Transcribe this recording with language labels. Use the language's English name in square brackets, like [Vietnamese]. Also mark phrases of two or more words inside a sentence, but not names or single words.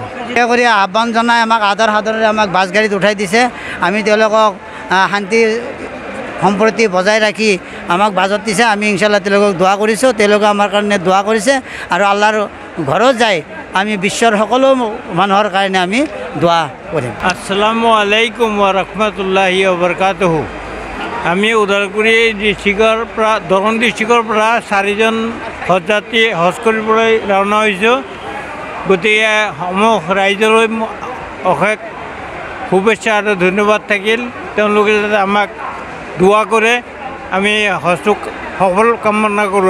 [Assamese] সেয়া কৰি আহ্বান জনাই আমাক আদৰ সাদৰেৰে আমাক বাছ গাড়ীত উঠাই দিছে। আমি তেওঁলোকক শান্তি সম্প্ৰীতি বজাই ৰাখি আমাক বাজত দিছে। আমি ইনশাআল্লাহ তেওঁলোকক দোৱা কৰিছোঁ, তেওঁলোকে আমাৰ কাৰণে দোৱা কৰিছে। আৰু আল্লাহৰ ঘৰত যাই আমি বিশ্বৰ সকলো মানুহৰ কাৰণে আমি দোৱা কৰিম। [Arabic] السلام عليكم ورحمة الله وبركاته. [Assamese] আমি ওদালগুৰি ডিষ্ট্ৰিক্টৰ পৰা দৰং ডিষ্ট্ৰিক্টৰ পৰা 4জন হজযাত্ৰী হজ কৰিবলৈ ৰাওনা হৈছোঁ। গতিকে সমূহ ৰাইজলৈ অশেষ শুভেচ্ছা আৰু ধন্যবাদ থাকিল। তেওঁলোকে যাতে আমাক দোৱা কৰে, আমি হজটোক সফল কামনা কৰোঁ।